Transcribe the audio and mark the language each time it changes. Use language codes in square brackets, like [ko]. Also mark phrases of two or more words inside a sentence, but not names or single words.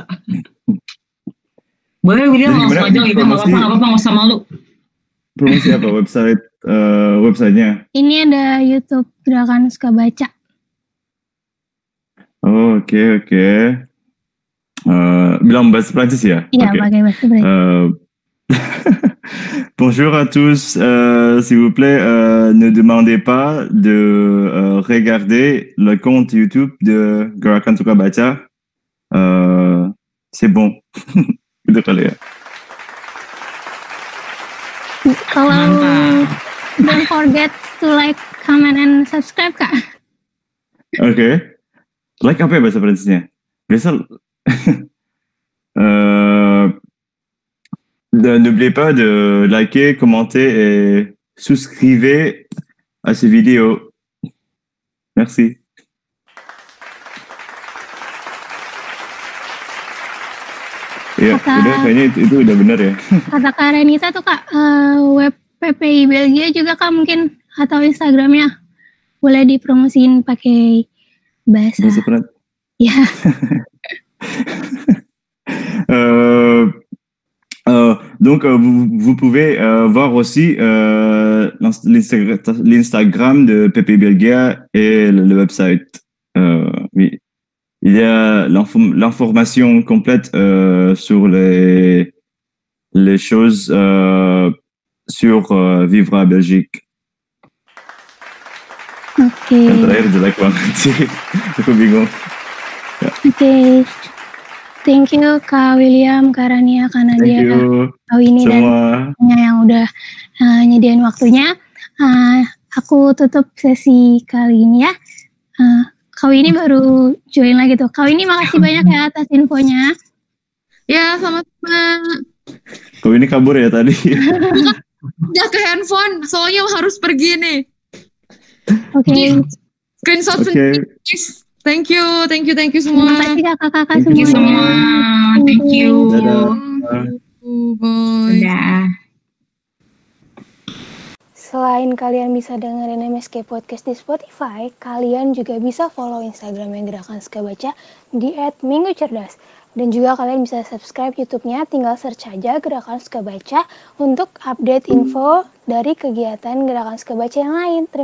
[id] Boleh William langsung aja gitu, nggak apa-apa, nggak usah malu. Promosi apa websitenya? Ini ada YouTube Gerakan Suka Baca. Oh, oke. Bilang bahasa Prancis ya? Iya, Oke. pakai bahasa Prancis. [fr] Bonjour à tous, s'il vous plaît, ne demandez pas de regarder le compte YouTube de Gerakan Suka Baca. C'est bon. [id] Gitu kali ya. [en] Kalau don't forget to like, comment, and subscribe Kak. [id] Oke. Like apa ya bahasa Prancisnya? Biasa. [fr] N'oubliez pas de liker, commenter et souscrivez à ces vidéos. Merci. [id] Ya, udah kayaknya itu udah benar ya. Kata Kak Renita tuh Kak, web PPI Belgia juga Kak mungkin, atau Instagramnya boleh dipromosiin pakai bahasa. Bahasa Prancis. Ya. [fr] Donc vous pouvez voir aussi l'Instagram de PPI Belgia et le website. Oui. Il y a l'information complète sur les choses sur vivre à Belgique. [id] Oke. Yang terakhir jelek banget sih. Aku bingung. Oke. [en] Thank you [id] Kak William, Kak Rania, Kak Nadia, Kak Winnie semua. Dan yang udah nyediain waktunya. Aku tutup sesi kali ini ya. Kak Winnie baru join lagi tuh. Kak Winnie makasih banyak ya atas infonya. Ya, sama-sama. Kau ini kabur ya tadi. Udah ke handphone, soalnya harus pergi nih. Oke. Screenshot Oke. sendiri, [en] please. Thank you semua. [id] Terima kasih kakak-kakak [en] Thank you [id] semuanya. [en] Thank you. [id] Dadah. Bye. Dadah. Selain kalian bisa dengerin MSK Podcast di Spotify, kalian juga bisa follow Instagramnya Gerakan Suka Baca di @minggucerdas. Dan juga kalian bisa subscribe YouTube-nya, tinggal search aja Gerakan Suka Baca untuk update info dari kegiatan Gerakan Suka Baca yang lain.